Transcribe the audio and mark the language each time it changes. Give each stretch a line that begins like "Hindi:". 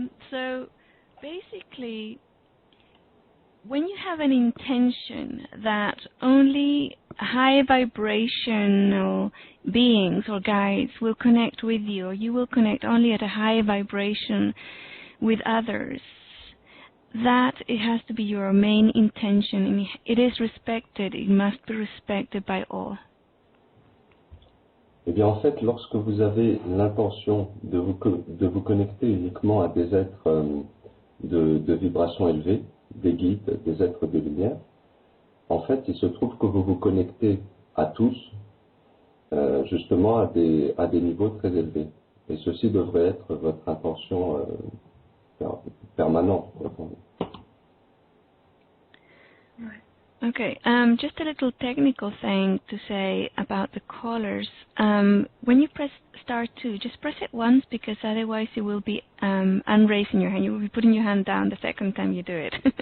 English: So basically, when you have an intention that only high vibrational beings or guides will connect with you, or you will connect only at a high vibration with others, that it has to be your main intention, and it is respected, it must be respected by all.
French: Eh bien, en fait, lorsque vous avez l'intention de vous connecter uniquement à des êtres de vibration élevée, des guides, des êtres de lumière, en fait, il se trouve que vous vous connectez à tous, justement à des niveaux très élevés. Et ceci devrait être votre intention permanente.
English: Okay, just a little technical thing to say about the callers. When you press *2, just press it once, because otherwise you will be unraising your hand. You will be putting your hand down the second time you do it.